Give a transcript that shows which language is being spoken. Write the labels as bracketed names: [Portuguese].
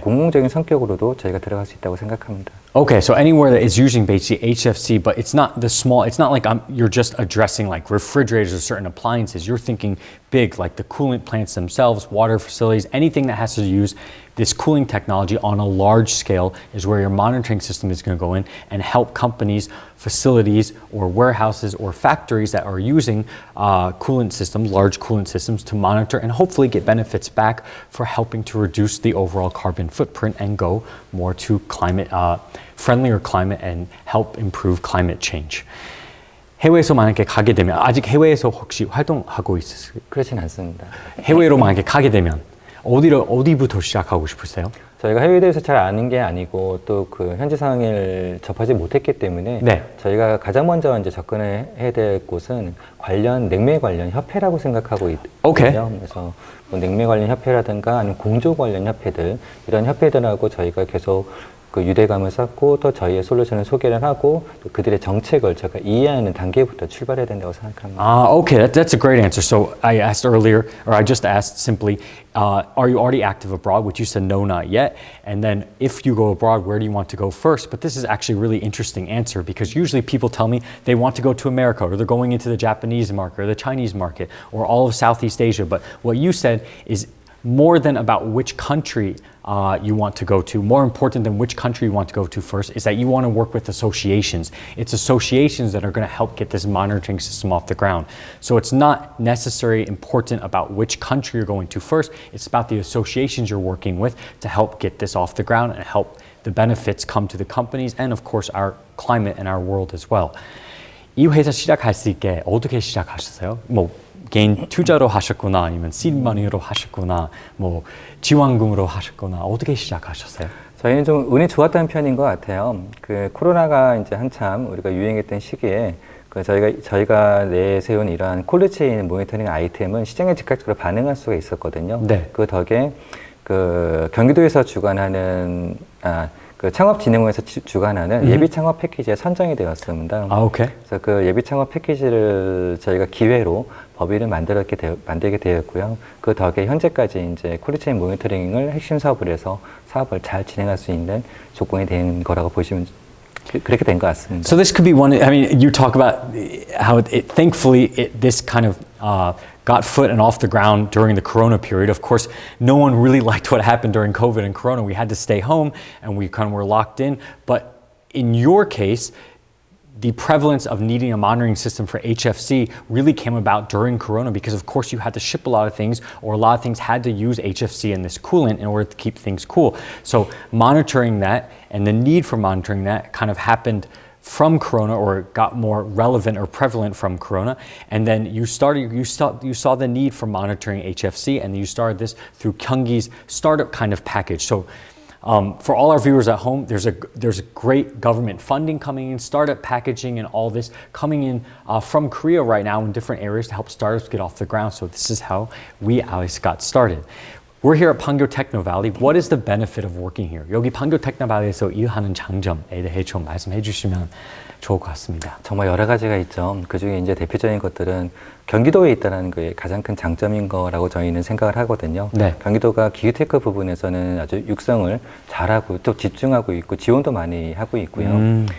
[Korean] 공공적인 성격으로도 저희가 들어갈 수 있다고 생각합니다. [English] Okay, so anywhere that is using basically HFC, but it's not it's not like you're just addressing like refrigerators or certain appliances. You're thinking big, like the coolant plants themselves, water facilities, anything that has to use this cooling technology on a large scale is where your monitoring system is going to go in and help companies, facilities, or warehouses or factories that are using coolant systems, large coolant systems, to monitor and hopefully get benefits back for helping to reduce the overall carbon footprint and go more to friendlier climate and help improve climate change. [Korean] 해외에서 만약에 가게 되면 아직 해외에서 혹시 활동하고 있으세요? 그렇진 않습니다. 해외로 만약에 가게 되면 어디부터 시작하고 싶으세요? 저희가 해외에 대해서 잘 아는 게 아니고 또 현지 상황을 접하지 못했기 때문에 네. 저희가 가장 먼저 이제 접근을 해야 될 곳은 냉매 관련 협회라고 생각하고 있거든요. [English] Okay. [Korean] 그래서 냉매 관련 협회라든가 아니면 공조 관련 협회들 이런 협회들하고 저희가 계속 유대감을 쌓고 또 저희의 솔루션을 소개를 하고 또 그들의 정책을 제가 이해하는 단계부터 출발해야 된다고 생각합니다. [English] Okay, that's a great answer. So I asked earlier, or I just asked simply, are you already active abroad? Which you said no, not yet. And then if you go abroad, where do you want to go first? But this is actually a really interesting answer because usually people tell me they want to go to America or they're going into the Japanese market or the Chinese market or all of Southeast Asia. But what you said is more than about which country you want to go to, more important than which country you want to go to first, is that you want to work with associations. It's associations that are going to help get this monitoring system off the ground. So it's not necessarily important about which country you're going to first, it's about the associations you're working with to help get this off the ground and help the benefits come to the companies and of course our climate and our world as well. [Korean] 이 회사 시작할 수 있게 어떻게 시작하셨어요? 개인 투자로 하셨거나 아니면 시드머니로 하셨거나 지원금으로 하셨거나 어떻게 시작하셨어요? 저희는 좀 운이 좋았다는 편인 것 같아요. 코로나가 이제 한참 우리가 유행했던 시기에 저희가 내세운 이러한 콜드체인 모니터링 아이템은 시장에 즉각적으로 반응할 수가 있었거든요. 네. 그 덕에 경기도에서 주관하는 창업진흥원에서 주관하는 예비 창업 패키지에 선정이 되었습니다. [English] 오케이. [Korean] 그래서 그 예비 창업 패키지를 저희가 기회로 법인을 만들게 되었고요. 그 덕에 현재까지 이제 콜드체인 모니터링을 핵심 사업으로 해서 사업을 잘 진행할 수 있는 조건이 된 거라고 보시면 그렇게 된 것 같습니다. [English] So this could be one. I mean, you talk about how thankfully this kind of got foot and off the ground during the Corona period. Of course, no one really liked what happened during COVID and Corona. We had to stay home and we kind of were locked in. But in your case, the prevalence of needing a monitoring system for HFC really came about during Corona because of course you had to ship a lot of things or a lot of things had to use HFC and this coolant in order to keep things cool. So monitoring that and the need for monitoring that kind of happened from Corona or got more relevant or prevalent from Corona. And then you saw the need for monitoring HFC and you started this through Kyunggi's startup kind of package. So for all our viewers at home, there's a great government funding coming in, startup packaging and all this coming in from Korea right now in different areas to help startups get off the ground. So this is how we, Alice, got started. We're here at Pangyo Techno Valley. What is the benefit of working here? [Korean] 여기 Pangyo Techno Valley에서 일하는 장점에 대해 좀 말씀해 주시면 좋을 것 같습니다. 정말 여러 가지가 있죠. 그중에 이제 대표적인 것들은 경기도에 있다는 게 가장 큰 장점인 거라고 저희는 생각을 하거든요. 네. 경기도가 기후테크 부분에서는 아주 육성을 잘하고 또 집중하고 있고 지원도 많이 하고 있고요.